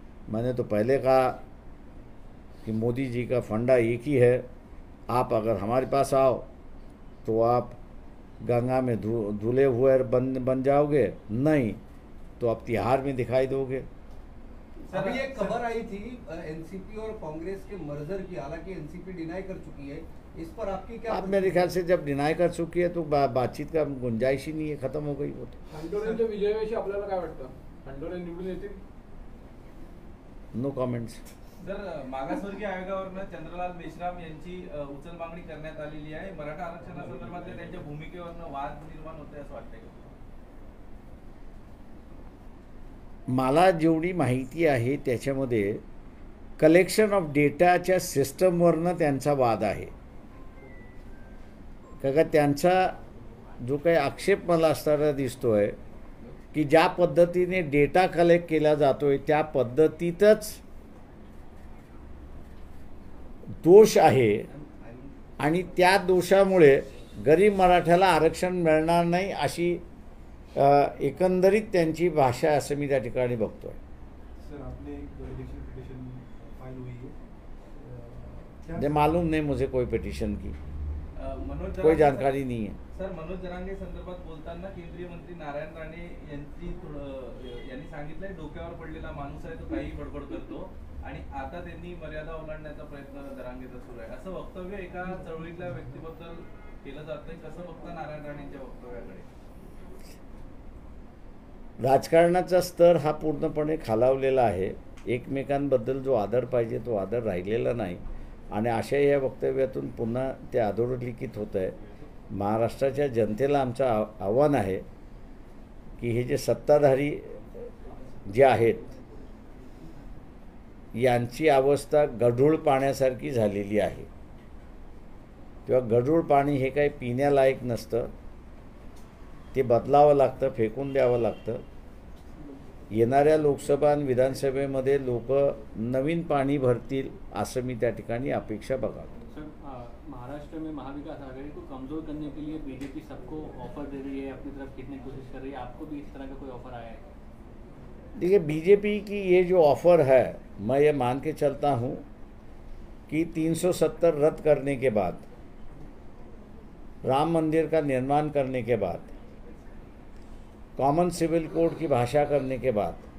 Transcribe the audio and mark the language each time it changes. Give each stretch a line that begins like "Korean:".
Hindi: मैंने तो पहले कहा कि मोदी जी का फंडा एक ही है, आप अगर हमारे पास आओ तो आप गंगा में धुले हुए बन जाओगे, नहीं तो आप तिहाड़ में दिखाई दोगे। अभी एक खबर आई थी एनसीपी और कांग्रेस के मर्जर की, हालांकि एनसीपी डिनाई कर चुकी है, इस पर आपकी क्या? आप मेरे ख्याल से जब डिनाई कर चुकी है तो बातचीत का गुंजाइश ही नहीं है, खत्म हो गई वो तो।
Marathi: हंडोरेंच्या विजयाविषयी आपल्याला काय वाटतं? हंडोरे निवडून येतील?
English: No comments.
Marathi: जर मागासवर्गीय आयोगावरनं चंद्रलाल मेश्राम यांची उचल मागणी करण्यात आलेली आहे, मराठा आरक्षणासंदर्भातल्या त्यांच्या भूमिकेवरनं वाद निर्माण होतोय असं वाटतंय का? मला जेवढी माहिती आहे त्याच्यामध्ये कलेक्शन ऑफ डेटाच्या सिस्टमवरनं त्यांचा वाद आहे. का त्यांचा जो काही आक्षेप मला असताना दिसतो आहे की ज्या पद्धतीने डेटा कलेक्ट केला जातो आहे त्या पद्धतीतच दोष आहे आणि त्या दोषामुळे गरीब मराठ्याला आरक्षण मिळणार नाही अशी एकंदरीत त्यांची भाषा असं मी त्या ठिकाणी बघतो आहे.
Hindi: सर आपने एक इलेक्शन पिटिशन फाइल हुई है, ये मालूम नहीं मुझे कोई पिटिशन की
Marathi: मनोज
Hindi: कोई
Marathi: जरांगे-
Hindi: जानकारी नहीं है.
Marathi: सर मनोज जरांगे संदर्भात बोलताना केंद्रीय मंत्री नारायण राणे यांनी सांगितलंय डोक्यावर पडलेला माणूस आहे तो काही बडबड करतो आणि आता त्यांनी मर्यादा ओलांडण्याचा प्रयत्न जरांगेचा सुरू आहे असं वक्तव्य एका चळवळीतल्या व्यक्तीबद्दल केलं जातंय. कसं बघता नारायण राणेंच्या वक्तव्याकडे? राजकारणाचा स्तर हा पूर्णपणे खालावलेला आहे. एकमेकांबद्दल जो आदर पाहिजे तो आदर राहिलेला नाही आणि अशा या वक्तव्यातून पुन्हा ते अधोरेखित होत आहे. महाराष्ट्राच्या जनतेला आमचं आव्हान आहे की हे जे सत्ताधारी जे आहेत यांची अवस्था गढूळ पाण्यासारखी झालेली आहे. किंवा गढूळ पाणी हे काही पिण्यालायक नसतं, ते बदलावं लागतं, फेकून द्यावं लागतं. येणाऱ्या लोकसभा आणि विधानसभेमध्ये लोक नवीन पाणी भरतील असं मी त्या ठिकाणी अपेक्षा बघावं.
Hindi: सर महाराष्ट्र में महाविकास आघाड़ी को कमजोर करने के लिए बीजेपी सबको ऑफर दे रही है, अपनी तरफ खींचने की कोशिश कर रही है. आपको भी इस तरह का कोई ऑफर आया है? देखिए बीजेपी की ये जो ऑफ़र है मैं ये मान के चलता हूँ कि 370 रद्द करने के बाद, राम मंदिर का निर्माण करने के बाद, कॉमन सिविल कोड की भाषा करने के बाद